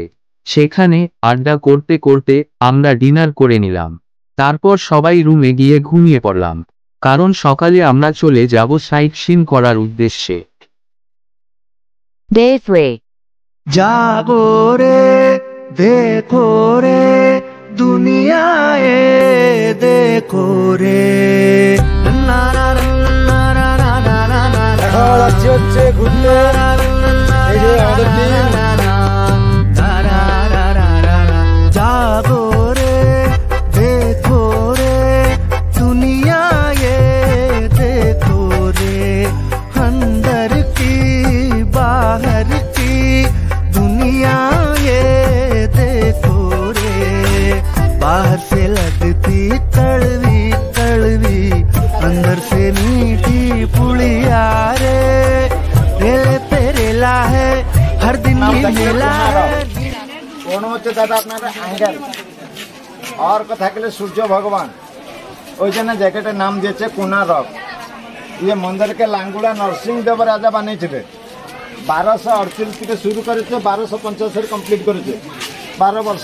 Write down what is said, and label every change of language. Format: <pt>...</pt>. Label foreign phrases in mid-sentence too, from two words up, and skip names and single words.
<bn>সেখানে আড্ডা করতে করতে আমরা ডিনার করে নিলাম। তারপর সবাই রুমে গিয়ে ঘুমিয়ে পড়লাম, কারণ সকালে আমরা চলে যাব</bn> <en>sight seen</en> <bn>করার উদ্দেশ্যে।</bn> <en>Day 3.</en> <hi>जागो रे देखो रे दुनियाए देखो रे ना ना ना ना ना ना ना ना ना</hi> <bn>এখন যাচ্ছি হচ্ছে ঘুরতে। এই যে আমাদের টিম</bn> <hi>जागो रे देखो रे दुनिया ये देखो रे अंदर की बाहर की दुनिया ये देखो रे बाहर से लगती कड़वी कड़वी अंदर से मीठी पुड़िया रे रेले पे रेला है हर दिन ही मेला है।</hi> <bn>কোন হচ্ছে দাদা আপনার আঙ্গেল আর কথা গেলে সূর্য ভগবান ওই জন্য জায়গাটার নাম দিয়েছে কোনারক। ইয়ে মন্দিরকে লাঙ্গুড়া নরসিংহদেব রাজা বানিয়েছিলেন। 1238 থেকে শুরু করেছে, 1285 কমপ্লিট করেছে, 12 বর্ষ।</bn>